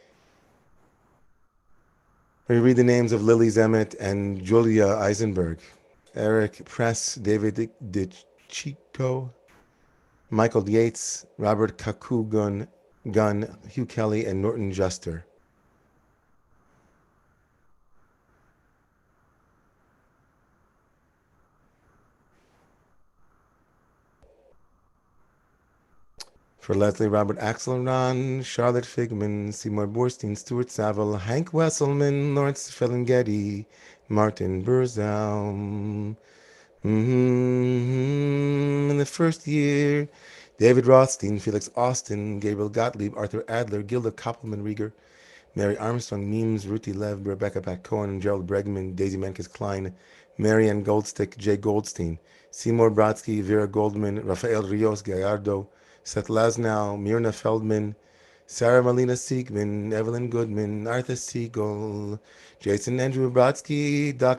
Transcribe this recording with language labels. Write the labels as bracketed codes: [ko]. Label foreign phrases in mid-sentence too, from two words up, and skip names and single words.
[en] We read the names of Lily Zemet and Julia Eisenberg, Eric Press, David DeChico, Michael Yates, Robert Kaku Gunn, Hugh Kelly, and Norton Juster. For Leslie Robert Axelron, Charlotte Figman, Seymour Borstein, Stuart Saville, Hank Wesselman, Lawrence Felingetti, Martin Burzow. In the first year, David Rothstein, Felix Austin, Gabriel Gottlieb, Arthur Adler, Gilda Koppelman-Rieger, Mary Armstrong, Meems, Ruthie Lev, Rebecca Pat Cohen, Gerald Bregman, Daisy Menkes Klein, Marianne Goldstick, Jay Goldstein, Seymour Brodsky, Vera Goldman, Rafael Rios Gallardo, Seth Lasnow, Myrna Feldman, Sarah Malina Siegman, Evelyn Goodman, Arthur Siegel, Jason Andrew Brodsky, Dr.